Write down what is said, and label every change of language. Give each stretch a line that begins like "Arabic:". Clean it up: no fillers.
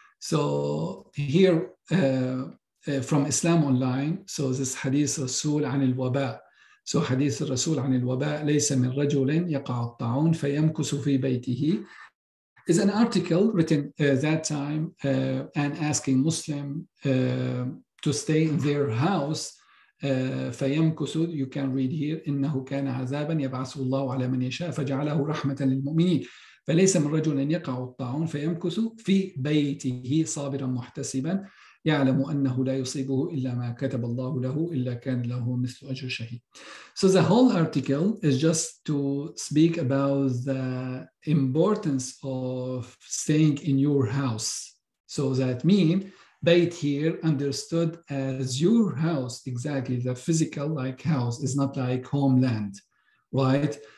English: So here from Islam Online, so this hadith Rasul
Arabic: عن الوباء.
English: So hadith Rasul
Arabic: عن الوباء ليس من رجل يقع الطاعون فيمكث في بيته
English: is an article written that time and asking Muslim to stay in their house.
Arabic: فيمكث,
English: you can read here,
Arabic: إنه كان عذابا يبعثه الله على من يشاء فجعله رحمة للمؤمنين فليس من رجل يقع الطاعون فيمكث في بيته صابرا محتسبا يعلم أنه لا يصيبه إلا ما كتب الله له إلا كان له مثل أجر شهيد.
English: So the whole article is just to speak about the importance of staying in your house. So that means Bayt here understood as your house, exactly the physical like house is not like homeland, right?